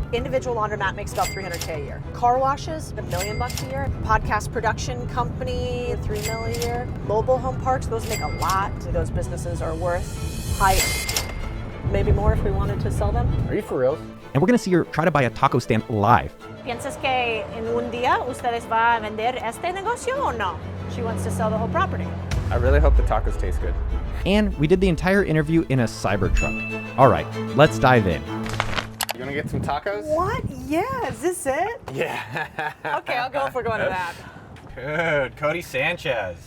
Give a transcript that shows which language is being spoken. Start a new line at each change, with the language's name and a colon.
English: Individual laundromat makes about $300K a year. Car washes, $1 million a year. Podcast production company, $3 million a year. Mobile home parks, those make a lot. Those businesses are worth maybe more if we wanted to sell them. Are you for real? And we're gonna see her try to buy a taco stand live.
Spanish: ¿Piensas que en un día ustedes va a vender este negocio o no?
English: She wants to sell the whole property. I really hope the tacos taste good. And we did the entire interview in a CyberTruck. All right, let's dive in. You wanna get some tacos? What? Yeah, is this it? Yeah. Okay, I'll go if we're going to that. Good, Codie Sanchez.